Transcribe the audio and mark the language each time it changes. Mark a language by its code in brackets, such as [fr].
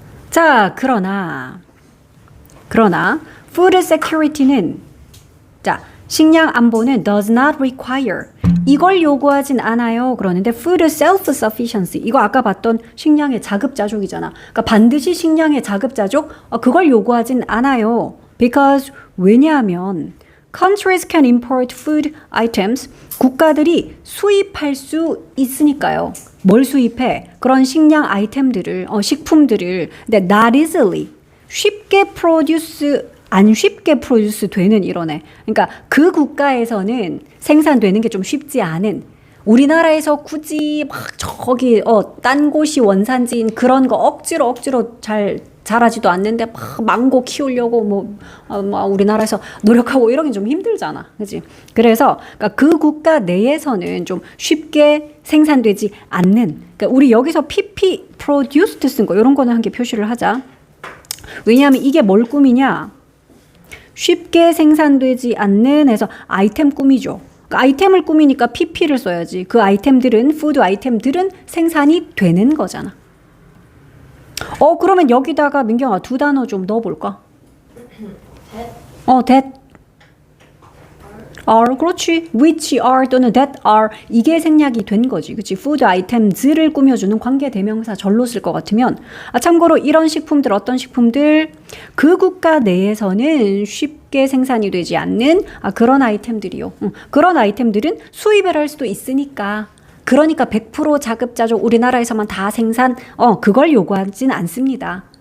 [ko] 자, 그러나 food security는 자, 식량 안보는 [en] does not require [ko] 이걸 요구하진 않아요. 그러는데 food self-sufficiency 이거 아까 봤던 식량의 자급자족이잖아. 그러니까 반드시 식량의 자급자족 그걸 요구하진 않아요. [en] because [ko] 왜냐하면 [en] countries can import food items [ko] 국가들이 수입할 수 있으니까요. 뭘 수입해? 그런 식량 아이템들을 식품들을 근데 [en] not easily [ko] 쉽게 안 쉽게 프로듀스 되는 이러네. 그러니까 그 국가에서는 생산되는 게 좀 쉽지 않은 우리나라에서 굳이 막 저기 딴 곳이 원산지인 그런 거 억지로 잘 자라지도 않는데 막 망고 키우려고 우리나라에서 노력하고 이러긴 좀 힘들잖아. 그지? 그래서 그러니까 그 국가 내에서는 좀 쉽게 생산되지 않는 그러니까 우리 여기서 PP produced 쓴 거 이런 거는 한 개 표시를 하자. 왜냐하면 이게 뭘 꾸미냐? 쉽게 생산되지 않는 해서 아이템 꾸미죠. 그 아이템을 꾸미니까 PP를 써야지. 그 아이템들은, 푸드 아이템들은 생산이 되는 거잖아. 그러면 여기다가 민경아 두 단어 좀 넣어볼까? [en] that are, 그렇지. which are [ko] 또는 [en] that are, [ko] 이게 생략이 된 거지. 그치? food items를 꾸며주는 관계대명사 절로 쓸 것 같으면, 참고로 이런 식품들, 어떤 식품들, 그 국가 내에서는 쉽게 생산이 되지 않는 그런 아이템들이요. 그런 아이템들은 수입을 할 수도 있으니까. 그러니까 100% 자급자족 우리나라에서만 다 생산, 그걸 요구하진 않습니다.